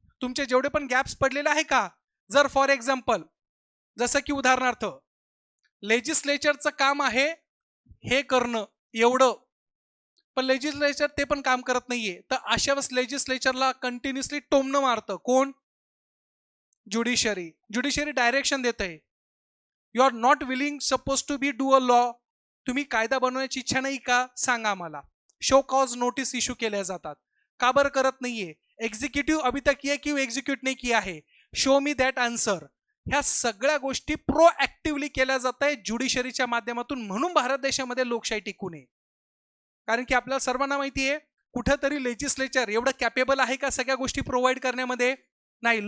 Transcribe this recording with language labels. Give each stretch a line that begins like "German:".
Marathi: तुमचे जेवढे पण गॅप्स पडलेले आहे का? जर फॉर एक्झाम्पल जसं की उदाहरणार्थ लेजिस्लेचरचं काम आहे हे करणं एवढं, पण लेजिस्लेचर ते पण काम करत नाहीये तर अशा वेळेस लेजिस्लेचरला कंटिन्युअसली टोमणं मारतं कोण? ज्युडिशरी डायरेक्शन देत आहे.
English: You are not willing suppose to be do a law.
Marathi: तुम्ही कायदा बनवण्याची इच्छा नाही का, सांगा मला. शो कॉज नोटीस इश्यू केल्या जातात, का बरं करत नाहीये?
Hindi: एग्जीक्यूटिव्ह अभी तक ये क्यों एग्जीक्यूट नाही किया है,
English: Show me that answer.
Marathi: ह्या सगळ्या गोष्टी प्रोएक्टिव्हली केल्या जात आहे ज्युडिशरीच्या माध्यमातून. म्हणून भारत देशामध्ये लोकशाही टिकून आहे. कारण की आपल्याला सर्वांना माहिती आहे, कुठेतरी लेजिस्लेचर एवढं कॅपेबल आहे का सगळ्या गोष्टी प्रोव्हाइड करण्यामध्ये? नाही.